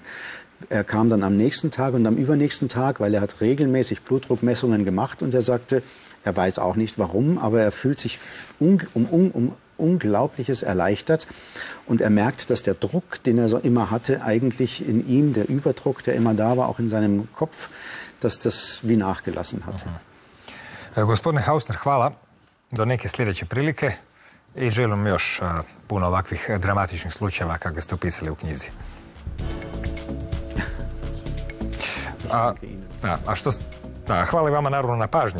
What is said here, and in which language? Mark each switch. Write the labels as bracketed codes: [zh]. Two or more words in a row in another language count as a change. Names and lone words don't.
[de] Er kam dann am nächsten Tag und am übernächsten Tag, weil er hat regelmäßig Blutdruckmessungen gemacht und er sagte, er weiß auch nicht warum, aber er fühlt sich um Unglaubliches erleichtert und er merkt, dass der Druck, den er so immer hatte, eigentlich in ihm, der Überdruck, der immer da war, auch in seinem Kopf, dass das wie nachgelassen hat. [hr] Gospodine Hausner, hvala. Do neke sljedeće prilike i želim još puno ovakvih dramatičnih slučajeva kakve ste opisali u knjizi. Hvala vama naravno na pažnji.